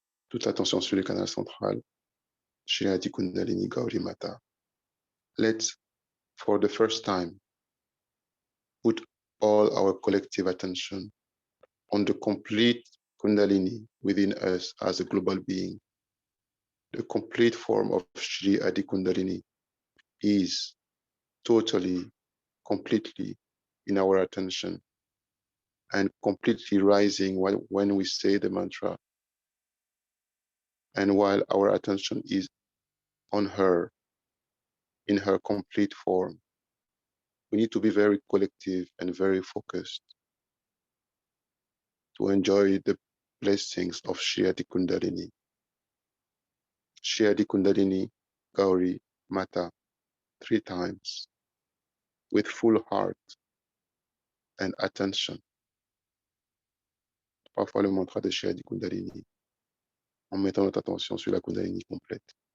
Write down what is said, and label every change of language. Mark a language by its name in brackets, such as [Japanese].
[French] Toute l'attention sur le canal central. [Sanskrit] Shri Adi Kundalini Gauri Mata. [English] Let's, for the first time, put all our collective attention on the complete Kundalini within us as a global being. The complete form of Shri Adi Kundalini is totally, completely in our attention and completely rising when we say the mantra. And while our attention is on her, in her complete form, we need to be very collective and very focused to enjoy the blessings of Shri Adi Kundalini. Shri Adi Kundalini Gauri Mata 3 times with full heart and attention. [French] 3 fois le mantra de Shri Adi Kundalini en mettant notre attention sur la Kundalini complète.